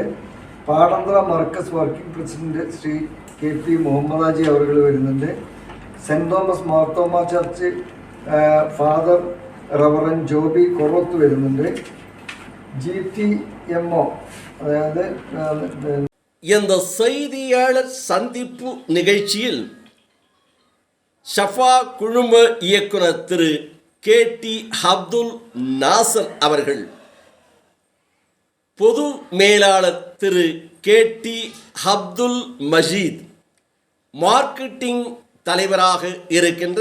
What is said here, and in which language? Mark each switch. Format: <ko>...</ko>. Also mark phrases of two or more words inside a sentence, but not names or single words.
<ml>പാടന്തറ മർക്കസ്</ml> <en>working president</en> <ml>ശ്രീ KP മുഹമ്മദ് ആജി അവറുകൾ വരുന്നുണ്ട്. സെൻറ് തോമസ് മാർത്തോമ ചർച്ച് ഫാദർ റവറൻ ജോബി കൊറോത്ത് വരുന്നുണ്ട്. GTMO അതായത്</ml> <ta>இந்த செய்தியாளர் சந்திப்பு நிகழ்ச்சியில் ஷஃபா குழும இயக்குனர் திரு KT அப்துல் நாசர் அவர்கள், பொது மேலாளர் திரு KT அப்துல் மஜீத், மார்க்கெட்டிங் தலைவராக இருக்கின்ற</ta>